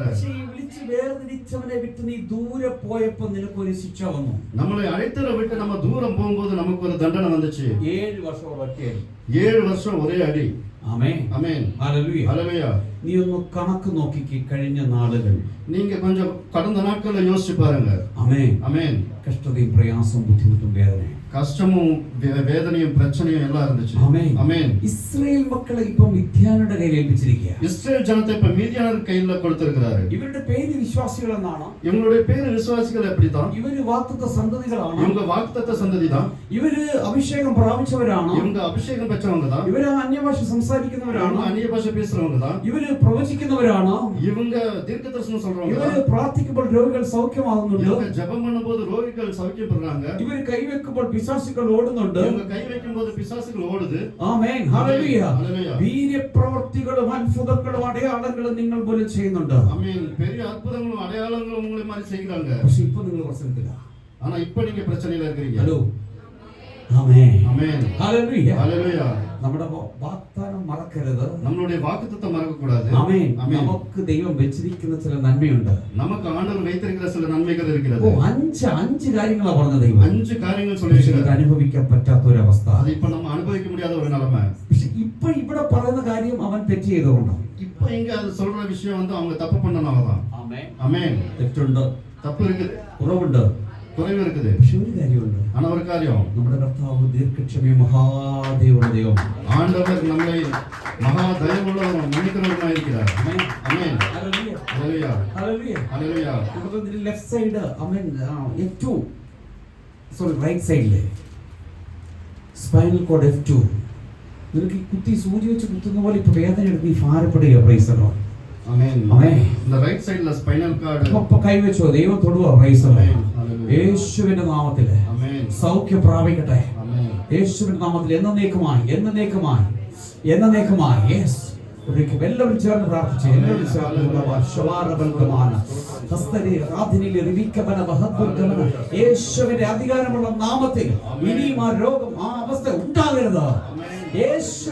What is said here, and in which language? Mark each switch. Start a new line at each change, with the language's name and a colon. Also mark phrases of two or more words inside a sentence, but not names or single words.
Malayalam: പക്ഷേ ഈ വിളിച്ചു വേർതിരിച്ചവനെ വിട്ട് നീ ദൂരെ പോയപ്പോൾ നിനക്കൊരു ശിക്ഷ വന്നു. നമ്മളെ അழைത്തവരെ വിട്ട് നമ്മ ദൂരം പോകുമ്പോൾ നമുക്കൊരു ദണ്ഡന വന്നിച്ച്. 7 വർഷം ഒറ്റയടി. 7 വർഷം ഒരേ അടി. ആമേൻ, ആമേൻ, ഹല്ലേലൂയ. ഹല്ലേലൂയ. നീ ഒന്ന് കണക്ക് നോക്കിക്ക് കഴിഞ്ഞ നാളുകൾ.
Tamil: நீங்க கொஞ்சம் கடந்த நாட்களை யோசிச்சு பாருங்க.
Malayalam: ആമേൻ,
Tamil: ஆமென்.
Malayalam: കഷ്ടതയും പ്രയാസവും ബുദ്ധിമുട്ടും വേദനയും
Tamil: கஷ்டமும் வேதனையும் பிரச்சனையும் எல்லாம் இருந்துச்சு.
Malayalam: ആമേൻ.
Tamil: ஆமென்.
Malayalam: ഇസ്രായേൽ മക്കളെ ഇപ്പം മിദ്യാനുടെ കയ്യിൽ ഏൽപ്പിച്ചിരിക്കുക.
Tamil: இஸ்ரேல் ஜனத்தை இப்ப மீதியானர் கையில கொடுத்திருக்கிறாரு.
Malayalam: ഇവരുടെ പേര് വിശ്വാസികൾ എന്നാണ്.
Tamil: இவங்களுடைய பேரு விசுவாசிகள் எப்படிதான்?
Malayalam: ഇവര് വാഗ്ദത്ത സന്തതികളാണ്.
Tamil: இவங்க வாக்குத்தத்த சந்ததி தான்.
Malayalam: ഇവര് അഭിഷേകം പ്രാപിച്ചവരാണ്.
Tamil: இவங்க അഭിഷേകം பெற்றவங்க தான்.
Malayalam: ഇവര് അന്യഭാഷ സംസാരിക്കുന്നവരാണ്.
Tamil: அந்நிய பாஷை பேசுறவங்க தான்.
Malayalam: ഇവര് പ്രവചിക്കുന്നവരാണ്.
Tamil: இவங்க தீர்க்கதரிசனம் சொல்றவங்க
Malayalam: ഇവര്
Tamil: தான்.
Malayalam: പ്രാർത്ഥിക്കുമ്പോൾ രോഗികൾ സൗഖ്യമാകുന്നുണ്ട്.
Tamil: இவங்க ஜெபம் பண்ணும்போது ரோகிகள் சௌக்கியப்படுறாங்க.
Malayalam: ഇവര് കൈവെക്കുമ്പോൾ പിശാചുക്കൾ ഓടുന്നുണ്ട്.
Tamil: இவங்க கை வைக்கும்போது பிசாசுகள் ஓடுது.
Malayalam: ആമേൻ, ഹല്ലേലൂയ. ഹല്ലേലൂയ. വീര്യപ്രവർത്തികളും അത്ഭുതങ്ങളും അടയാളങ്ങളും നിങ്ങൾ പോലും ചെയ്യുന്നുണ്ട്.
Tamil: ஆமென். பெரிய அற்புதங்களும் அடையாளங்களும் உங்களை மாதிரி செய்கிறாங்க.
Malayalam: പക്ഷെ ഇപ്പൊ നിങ്ങൾ പ്രശ്നത്തില്ല.
Tamil: ஆனா இப்ப நீங்க பிரச்சனையில இருக்கீங்க.
Malayalam: ഹലോ, ആമേൻ,
Tamil: ஆமென்,
Malayalam: ഹല്ലേലൂയ.
Tamil: ஹல்லேலூயா.
Malayalam: നമ്മുടെ വാഗ്ദാനം മറക്കരുത്.
Tamil: நம்மளுடைய வாக்குத்தத்தம் மறக்க கூடாது.
Malayalam: ആമേൻ.
Tamil: ஆமென்.
Malayalam: നമുക്ക് ദൈവം വെച്ചിരിക്കുന്ന ചില നന്മയുണ്ട്.
Tamil: நமக்கு ஆண்டவர் வைத்திருக்கிற சில நன்மைகள் இருக்கிறது.
Malayalam: ഓ, അഞ്ച് കാര്യങ്ങളാ പറഞ്ഞത് ദൈവം. 5 കാര്യങ്ങൾ പക്ഷെ
Tamil: சொல்லியிருக்கிறார்.
Malayalam: ഇത് അനുഭവിക്കാൻ പറ്റാത്ത ഒരു അവസ്ഥ.
Tamil: அது இப்ப நம்ம அனுபவிக்க முடியாத ஒரு நிலைமை.
Malayalam: പക്ഷെ ഇപ്പൊ ഇവിടെ പറയുന്ന കാര്യം അവൻ തെറ്റ് ചെയ്തുകൊണ്ടാണ്.
Tamil: இப்ப இங்க அது சொல்ற விஷயம் வந்து அவங்க தப்பு பண்ணனாலதான்.
Malayalam: ആമേൻ.
Tamil: ஆமென்.
Malayalam: തെറ്റുണ്ട്,
Tamil: தப்பு இருக்குது,
Malayalam: കുറവുണ്ട്.
Tamil: குறைவு இருக்குது.
Malayalam: പക്ഷെ ഒരു കാര്യമുണ്ട്.
Tamil: ஆனா ஒரு காரியம்,
Malayalam: നമ്മുടെ കർത്താവ് ദീർഘക്ഷമയും മഹാദയുള്ള ദൈവം.
Tamil: ஆண்டவர் நம்மை மகா தயவுள்ளவரும் மன்னிக்கிறவருமாய் இருக்கிறார்.
Malayalam: ആമേൻ.
Tamil: ஆமென்.
Malayalam: ഹല്ലേലൂയ.
Tamil: ஹல்லேலூயா.
Malayalam: ഹല്ലേലൂയ.
Tamil: ஹல்லேலூயா.
Malayalam: ഇവിടെ
English: left side
Malayalam: ആമേൻ F2
English: sorry right sidile spinal cord
Malayalam: F2 നിനക്ക് ഈ കുത്തി സൂചി വെച്ച് കുത്തുന്ന പോലെ ഇപ്പൊ വേദന എടുത്ത് ഈ ഭാരപ്പെടുക.
English: Praise the Lord.
Tamil: ஆமென்.
Malayalam: ആമേൻ.
Tamil: இந்த
English: right sidula spinal cord.
Malayalam: ഇപ്പൊ കൈവച്ചോ, ദൈവം തൊടുക.
English: Praise the Lord.
Malayalam: ഹല്ലേലൂയ. യേശുവിന്റെ നാമത്തിൽ
Tamil: ஆமென்.
Malayalam: സൗഖ്യം പ്രാപിക്കട്ടെ.
Tamil: ஆமென்.
Malayalam: യേശുവിന്റെ നാമത്തിൽ എന്നേക്കുമായി യെസ്. ഒരിക്കൽ എല്ലാവരും ചേർന്ന് പ്രാർത്ഥിച്ചു. എല്ലാവരും ചേർന്ന് യേശുവിന്റെ അധികാരമുള്ള നാമത്തിൽ ഇനിയും ആ രോഗം, ആ അവസ്ഥ ഉണ്ടാകരുത്.